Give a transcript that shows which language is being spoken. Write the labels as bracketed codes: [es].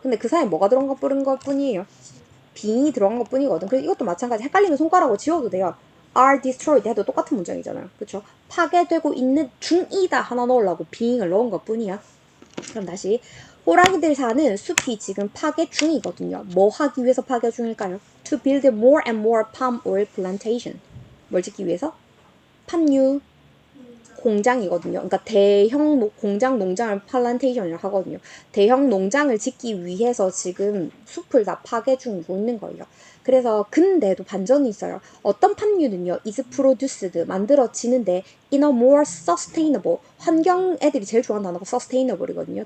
[ko] 근데 그 사이에 뭐가 들어간 것 뿐이에요. being이 들어간 것 뿐이거든. 그래서 이것도 마찬가지. 헷갈리면 손가락으로 지워도 돼요. are destroyed 해도 똑같은 문장이잖아요. 그쵸? 파괴되고 있는 중이다 하나 넣으려고 being을 넣은 것 뿐이야. 그럼 다시 호랑이들 사는 숲이 지금 파괴 중이거든요. 뭐 하기 위해서 파괴 중일까요? [en] To build more and more palm oil plantation. 뭘 짓기 위해서? 팜유 [ko] 공장이거든요. 그러니까 대형 공장 농장을 플란테이션이라고 하거든요. 대형 농장을 짓기 위해서 지금 숲을 다 파괴 중이고 있는 거예요. 그래서 근데도 반전이 있어요. 어떤 팜유는요, is produced 만들어지는데 in a more sustainable 환경 애들이 제일 좋아하는 단어가 sustainable이거든요.